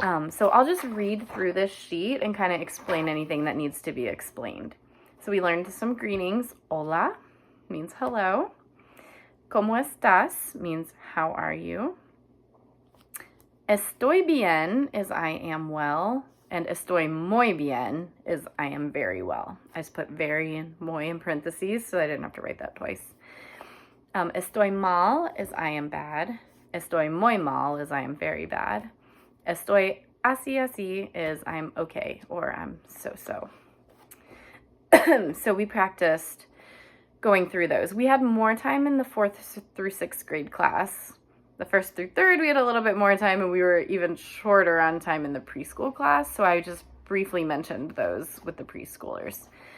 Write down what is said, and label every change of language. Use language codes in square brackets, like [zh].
[en] So I'll just read through this sheet and kind of explain anything that needs to be explained. So we learned some greetings. Hola means hello. [es] Cómo estás [en] means how are you. [es] Estoy bien [en] is I am well. And [es] estoy muy bien [en] is I am very well. I just put very and muy in parentheses so I didn't have to write that twice. [es] Estoy mal [en] is I am bad. [es] Estoy muy mal [en] is I am very bad. [es] Estoy así [en] is I'm okay or I'm so-so. So we practiced going through those. We had more time in the 4th through 6th grade class. The 1st through 3rd, we had a little bit more time, and we were even shorter on time in the preschool class, so I just briefly mentioned those with the preschoolers.